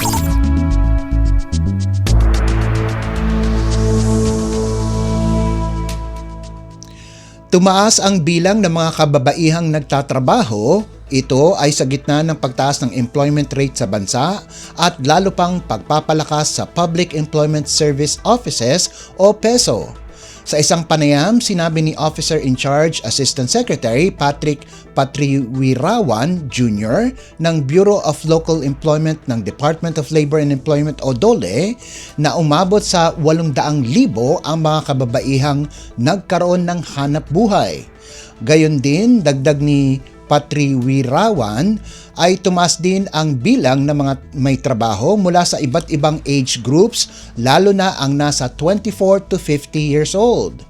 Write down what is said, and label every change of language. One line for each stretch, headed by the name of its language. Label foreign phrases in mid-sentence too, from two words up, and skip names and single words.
Filipino: Tumaas ang bilang ng mga kababaihang nagtatrabaho. Ito ay sa gitna ng pagtaas ng
English: employment rate
Filipino: sa bansa at lalo pang pagpapalakas sa
English: Public Employment Service Offices
Filipino: o PESO. Sa isang panayam, sinabi ni
English: Officer in Charge Assistant Secretary
Filipino: Patrick Patriwirawan Jr. ng Bureau of Local Employment ng Department of Labor and Employment o DOLE na umabot sa 800,000 ang mga kababaihang nagkaroon ng hanap buhay. Gayon din, dagdag ni Patriwirawan ay tumaas din ang bilang ng mga may trabaho mula sa iba't ibang
English: age groups
Filipino: lalo na ang nasa
English: 24 to 50 years old.